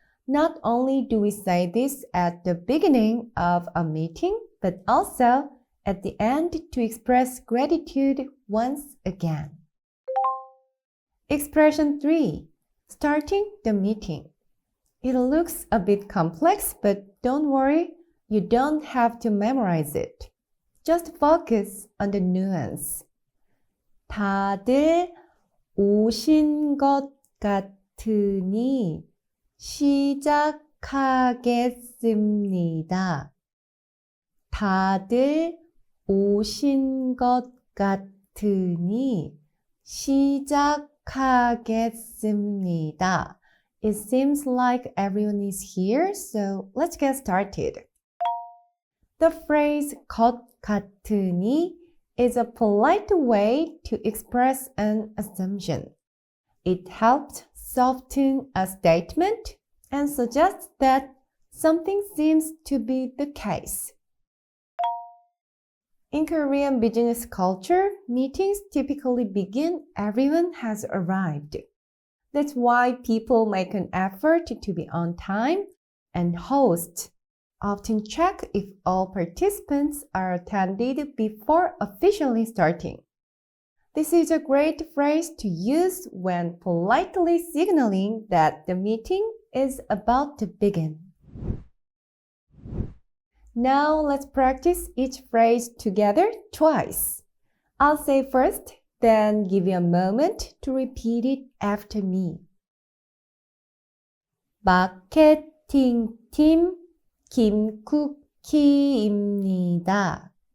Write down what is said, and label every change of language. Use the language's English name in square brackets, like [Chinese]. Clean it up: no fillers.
[English] Not only do we say this at the beginning of a meeting, but also at the end to express gratitude once again. Expression 3. Starting the meeting. It looks a bit complex, but don't worry, you don't have to memorize it. Just focus on the nuance. [Korean] 다들 오신 것 같으니 시작하겠습니다. 다들 오신 것 같으니 시작하겠습니다. [English] It seems like everyone is here, so let's get started. The phrase [Korean] 것 같으니 [English] is a polite way to express an assumption. It helps soften a statement and suggests that something seems to be the case. In Korean business culture, meetings typically begin everyone has arrived. That's why people make an effort to be on time, and hosts often check if all participants are attended before officially starting. This is a great phrase to use when politely signaling that the meeting is about to begin. Now let's practice each phrase together twice. I'll say first, then give you a moment to repeat it after me. [Korean] 마케팅팀 김쿠키입니다.